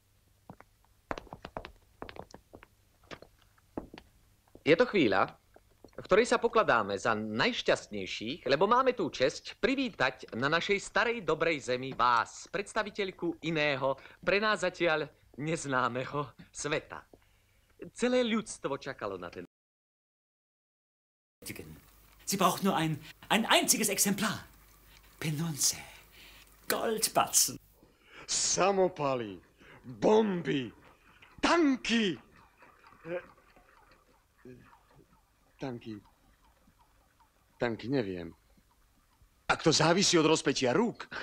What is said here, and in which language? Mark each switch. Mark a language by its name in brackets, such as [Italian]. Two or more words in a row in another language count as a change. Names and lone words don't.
[Slovak] Je to chvíľa. ktorý sa pokladáme za najšťastnejších, lebo máme tú česť privítať na našej starej dobrej zemi vás, predstaviteľku iného, pre nás zatiaľ neznámeho sveta. Celé ľudstvo čakalo na ten. [German] Sie braucht nur ein einziges Exemplar. Penunze, Goldbatzen. [Slovak] Samopaly, bomby, tanky. Tanky neviem. Ak to závisí od rozpetia rúk.